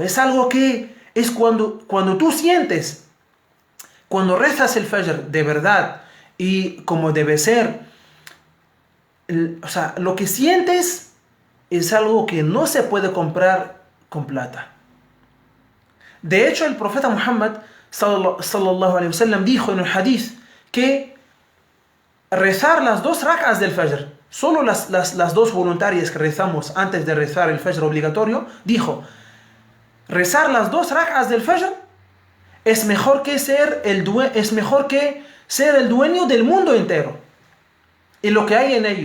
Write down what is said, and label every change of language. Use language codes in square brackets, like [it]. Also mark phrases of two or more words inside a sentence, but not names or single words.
[es] Es algo que es cuando tú sientes, cuando rezas el Fajr de verdad y como debe ser, lo que sientes es algo que no se puede comprar con plata. De hecho, el profeta Muhammad [ar] صلى الله عليه وسلم [es] dijo en un hadith que rezar las 2 rak'as del Fajr, solo las 2 voluntarias que rezamos antes de rezar el Fajr obligatorio, dijo, rezar las 2 rak'as del Fajr es mejor que ser el dueño del mundo entero y lo que hay en ello.